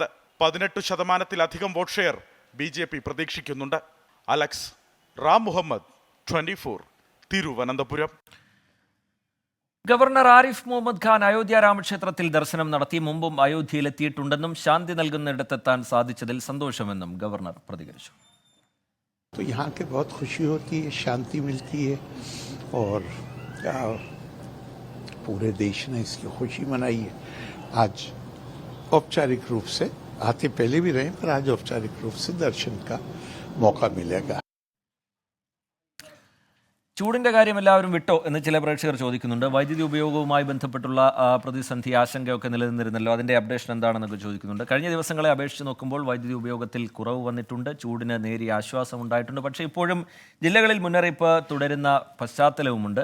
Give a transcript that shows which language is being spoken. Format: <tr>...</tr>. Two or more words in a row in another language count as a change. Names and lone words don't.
<ml>18% വോട്ട് ഷെയർ BJP പ്രതീക്ഷിക്കുന്നുണ്ട്. അലക്സ് റാം മുഹമ്മദ്, 24, തിരുവനന്തപുരം. ഗവർണർ ആരിഫ് മുഹമ്മദ് ഖാൻ അയോധ്യ രാമക്ഷേത്രത്തിൽ ദർശനം നടത്തി. മുമ്പും അയോധ്യയിലെത്തിയിട്ടുണ്ടെന്നും ശാന്തി നൽകുന്നിടത്തെത്താൻ സാധിച്ചതിൽ സന്തോഷമെന്നും ഗവർണർ പ്രതികരിച്ചു.</ml> <hi>तो यहाँ के बहुत खुशी होती है, शांति मिलती है और पूरे देश ने इसकी खुशी मनाई है. आज औपचारिक रूप से, आते पहले भी रहे पर आज औपचारिक रूप से दर्शन का मौका मिलेगा.</hi> <ml>ചൂടിന്റെ കാര്യം എല്ലാവരും വിട്ടോ എന്ന് ചില പ്രേക്ഷകർ ചോദിക്കുന്നുണ്ട്. വൈദ്യുതി ഉപയോഗവുമായി ബന്ധപ്പെട്ടുള്ള പ്രതിസന്ധി ആശങ്കയൊക്കെ നിലനിന്നിരുന്നല്ലോ, അതിന്റെ അപ്ഡേഷൻ എന്താണെന്നൊക്കെ ചോദിക്കുന്നുണ്ട്. കഴിഞ്ഞ ദിവസങ്ങളെ അപേക്ഷിച്ച് നോക്കുമ്പോൾ വൈദ്യുതി ഉപയോഗത്തിൽ കുറവ് വന്നിട്ടുണ്ട്. ചൂടിന് നേരിയ ആശ്വാസം ഉണ്ടായിട്ടുണ്ട്. പക്ഷേ ഇപ്പോഴും ജില്ലകളിൽ മുന്നറിയിപ്പ് തുടരുന്ന പശ്ചാത്തലവുമുണ്ട്.</ml>